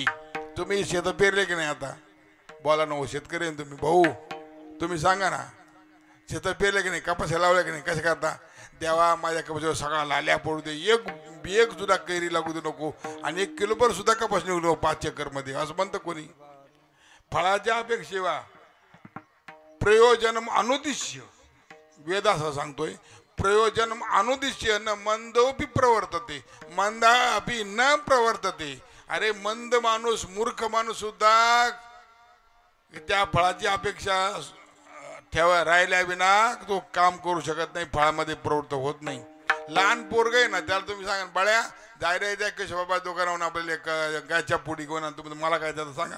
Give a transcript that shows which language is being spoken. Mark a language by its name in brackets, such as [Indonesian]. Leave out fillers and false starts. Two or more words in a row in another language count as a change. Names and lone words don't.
[Marathi] तुम्ही शेत पेरले की नाही, आता बोला ना शेतकरी तुम्ही भाऊ, तुम्ही सांगा ना शेत पेरले की नाही, कपास लावले की नाही, कसं करता. देवा माझ्या कपाशीवर सगळा लाल्या पडू दे, एक सुद्धा कैरी लागू दे नको आणि 1 किलोभर सुद्धा कपास निघू नको 5 एकरमध्ये असं म्हणतं कोणी. फळाच्या अपेक्षेवा [Sanskrit] प्रयोजनम अनुदिश्य [Marathi] वेद असं सांगतोय. [Sanskrit] प्रयोजनम अनुदिश्य न मंदोपि प्रवर्तते मंदा अपि न प्रवर्तते. [Marathi] अरे मंद माणूस मूर्ख माणूस सुद्धा त्या फळाची अपेक्षा ठेवा राहिल्या विना तो काम करू शकत नाही, फळामध्ये प्रवृत्त होत नाही. लहान पोरग आहे ना त्याला तुम्ही सांगा बाळ्या जाय रे द्या केशवबाबा दुकानावरून आपल्याला गायच्या पुडी घेऊन तुम्ही मला काय त्याचं सांगा.